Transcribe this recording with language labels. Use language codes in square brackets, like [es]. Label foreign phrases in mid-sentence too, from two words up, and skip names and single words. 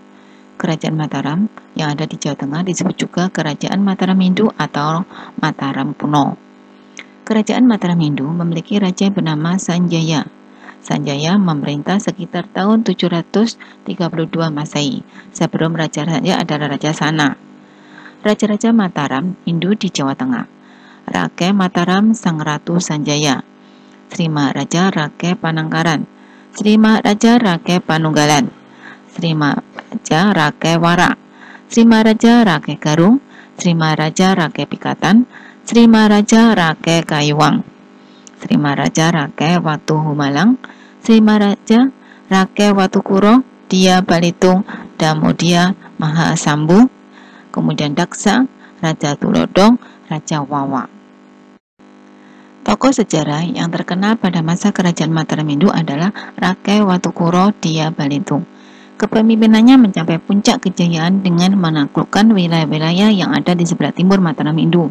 [id] Kerajaan Mataram yang ada di Jawa Tengah disebut juga Kerajaan Mataram Hindu atau Mataram kuno. Kerajaan Mataram Hindu memiliki raja bernama Sanjaya. Sanjaya memerintah sekitar tahun 732 Masehi. Sebelum Raja Sanjaya adalah Raja Sana. Raja-raja Mataram Hindu di Jawa Tengah. Rake Mataram Sang Ratu Sanjaya. Sri Maharaja Rake Panangkaran. Sri Maharaja Rake Panunggalan. Sri Maharaja Rake Wara. Sri Maharaja Rake Garung. Sri Maharaja Rake Pikatan. Sri Maharaja Rake Kayuwang. Sri Maharaja Rake Watu Humalang. Sri Maharaja Rake Watu Kuro. Dia Balitung Damudia Mahasambu. kemudian Daksa, Raja Tulodong, Raja Wawa. Tokoh sejarah yang terkenal pada masa kerajaan Mataram Mindu adalah Rakai Watukuro Dia Balitung. Kepemimpinannya mencapai puncak kejayaan dengan menaklukkan wilayah-wilayah yang ada di sebelah timur Mataram Mindu.